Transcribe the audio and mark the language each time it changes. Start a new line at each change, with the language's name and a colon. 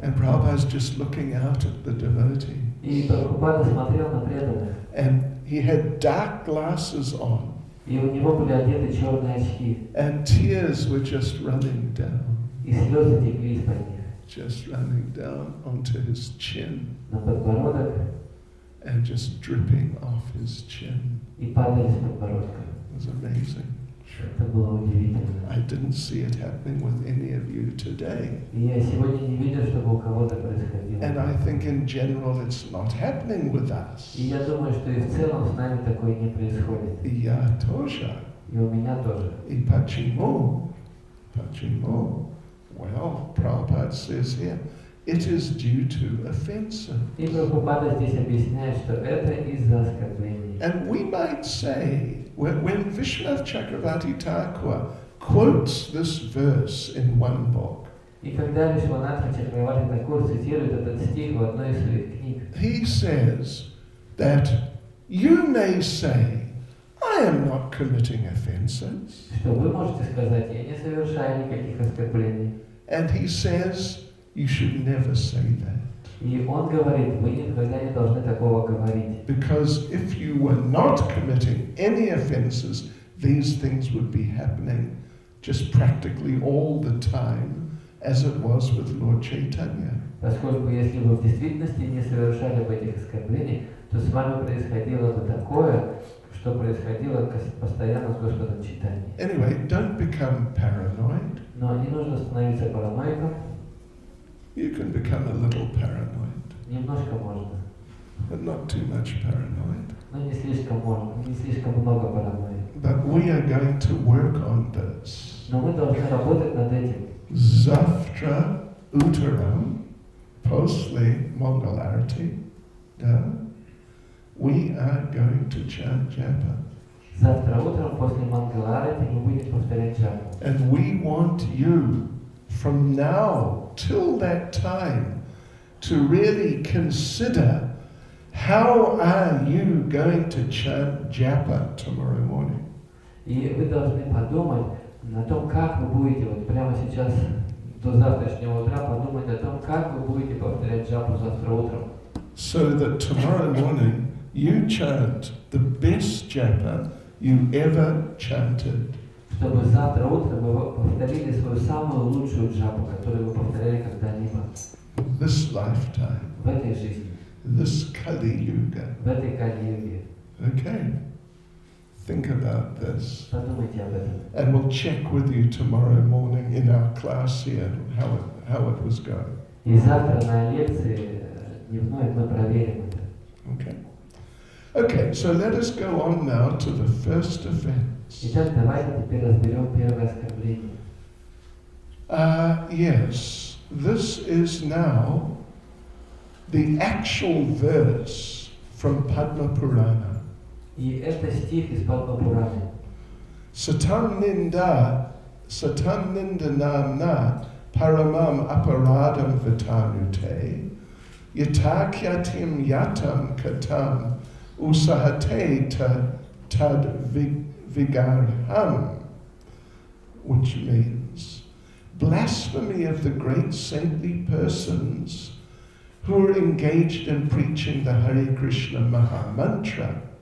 English: And Prabhupada's just looking out at the devotee.
Russian: И Прабхупада смотрел на преданных.
English: And he had dark glasses on.
Russian: И у него были одеты черные очки.
English: And tears were just running down.
Russian: И слезы текли из-под них.
English: Just running down onto his chin.
Russian: На подбородок.
English: And just dripping off his chin.
Russian: И падали с подбородка.
English: It was amazing.
Russian: Это было удивительно.
English: I didn't see it happening with any of you today.
Russian: И я сегодня не видел, чтобы у кого-то происходило.
English: And I think in general it's not happening with us.
Russian: И я думаю, что и в целом с нами такое не происходит. И я тоже. И у меня тоже. И почему? Почему?
English: Well, Prabhupada says here, it is due to offences.
Russian: И Прабхупада здесь объясняет, что это из-за оскорблений.
English: And we might say, when Vishwanath Chakravarti Thakur quotes this verse in one book,
Russian: И когда Вишванатха Чакраварти Такур цитирует этот стих в одной из своих книг,
English: he says that you may say, I am not committing offences.
Russian: что вы можете сказать, я не совершаю никаких оскорблений.
English: And he says, you should never say that.
Russian: И он говорит, вы никогда не должны такого говорить.
English: Because if you were not committing any offences, these things would be happening just practically all the time, as it was with Lord Chaitanya.
Russian: Поскольку если вы в действительности не совершали бы этих оскорблений, то с вами происходило бы такое, что происходило постоянно с Господом Чайтаньей.
English: Anyway, don't become paranoid.
Russian: Но не нужно становиться параноиком.
English: You can become a little paranoid,
Russian: Немножко можно,
English: but not too much paranoid.
Russian: но не слишком можно, не слишком много паранойи.
English: But we are going to work on this.
Russian: Но мы должны работать над этим. Zavtra Uttaram, postly
English: Mangalarti, we are going to chant japa.
Russian: Завтра утром после Мангаларати мы будем повторять джапу.
English: And we want you, from now till that time, to really consider how are you going to chant japa tomorrow morning.
Russian: И вы должны подумать на том, как вы будете, вот прямо сейчас, до завтрашнего утра, подумать о том, как вы будете повторять джапу завтра утром.
English: So that tomorrow morning you chant the best japa you ever chanted.
Russian: Чтобы завтра утром вы повторили свою самую лучшую джапу, которую вы повторяли когда-либо.
English: This lifetime,
Russian: В этой жизни,
English: this Kali Yuga.
Russian: в этой Кали-юге.
English: Okay? Think about this.
Russian: Подумайте об этом.
English: And we'll check with you tomorrow morning in our class here how it was going.
Russian: И завтра на лекции дневной мы проверим это.
English: Okay? Okay, so let us go on now to the first offense.
Russian: Итак, давайте теперь разберем первое оскорбление.
English: Yes, this is now the actual verse from Padma Purana.
Russian: И это стих из Падма-пураны.
Sanskrit: Satam ninda namna paramam aparadam vitanute yatakyatim yatam katam usahate tad vigarham,
English: which means blasphemy of the great saintly persons who are engaged in preaching the Hare Krishna Maha Mantra.